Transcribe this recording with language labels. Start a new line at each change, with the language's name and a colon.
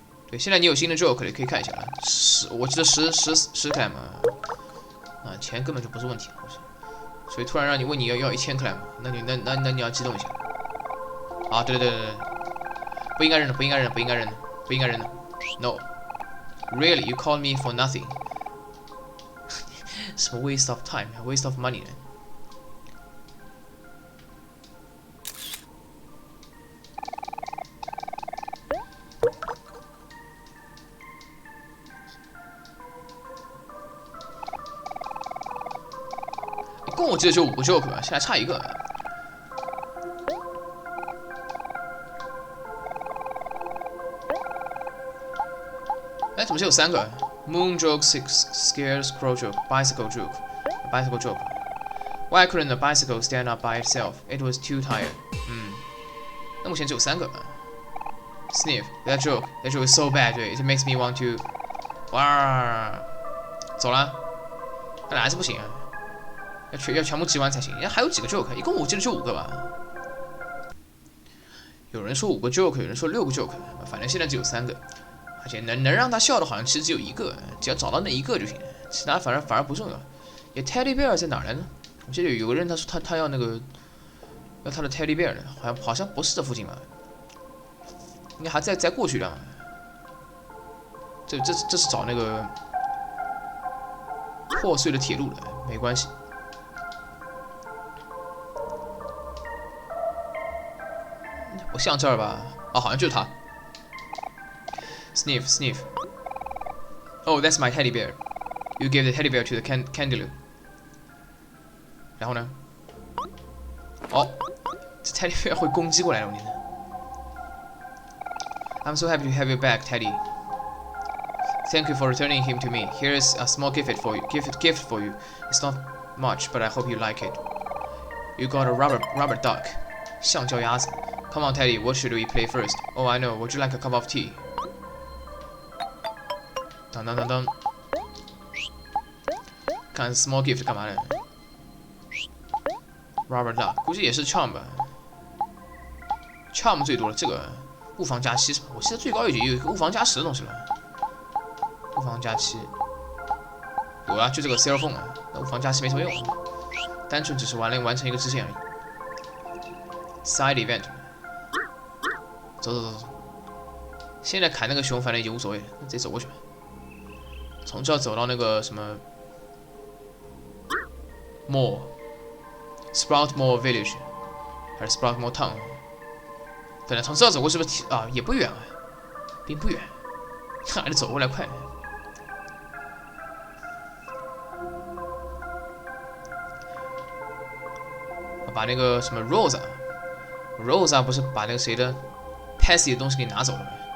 Chinese: 对，现在你有新的 joke 可以看一下了。我记得10 clam 啊，钱根本就不是问题，所以突然让你问你要1000克莱姆，那你要激动一下。啊，对，不应该扔的，不应该扔的。
English: No, really, you called me for nothing.
Chinese: 什么 waste of time, waste of money 呢？一共我记得就5个 joke 吧，现在差1个。哎，怎么只有3个 ？ Moon joke, scarecrow joke, bicycle joke.
English: Why couldn't the bicycle stand up by itself? It was too tired. 那目前只有3个。 Sniff, that joke is so bad. 对 ，it makes me want to.
Chinese: 哇，走了，看来还是不行啊，要全部集完才行。还有几个 joke？ 一共我记得就5个吧。有人说5个 joke， 有人说6个 joke， 反正现在只有3个。而且能让他笑的，好像其实只有1个，只要找到那1个就行了，其他反而不重要。也 Teddy Bear 在哪来呢？我记得有个人他说他要那个要他的 Teddy Bear 的，好像不是这附近吧？应该还再过去一段吧。这是找那个破碎的铁路的，没关系。我像这儿吧？啊，好像就是他。 Sniff. Oh, that's my teddy bear.
English: You gave the teddy bear to the candle.
Chinese: 然后呢？哦，这 teddy bear 会攻击过来了，我觉得。
English: I'm so happy to have you back, Teddy. Thank you for returning him to me. Here's a small gift for you. It's not much, but I hope you like it. You got a rubber duck. 橡胶鸭子。 Come on, Teddy. What should we play first? Oh, I know. Would you like a cup of tea?
Chinese: 当，看 small gift 干嘛的 ？Rubber duck 估计也是 charm 吧 ，charm 最多了，这个物防加7是吧？我记得最高有一个物防加10的东西了。物防加7，有啊，就这个 cell phone 啊，那物防加7没什么用，单纯只是完成一个支线而已。 Side event， 走，现在砍那个熊反正已经无所谓了，直接走过去。从这走到那个什么 Sprout Mall Village， 还是 Sprout Mall Town？等下从这走过是不是啊？也不远啊，并不远，还得走过来快。把那个什么 Rosa 不是把那个谁的 Passy 的东西给拿走了吗？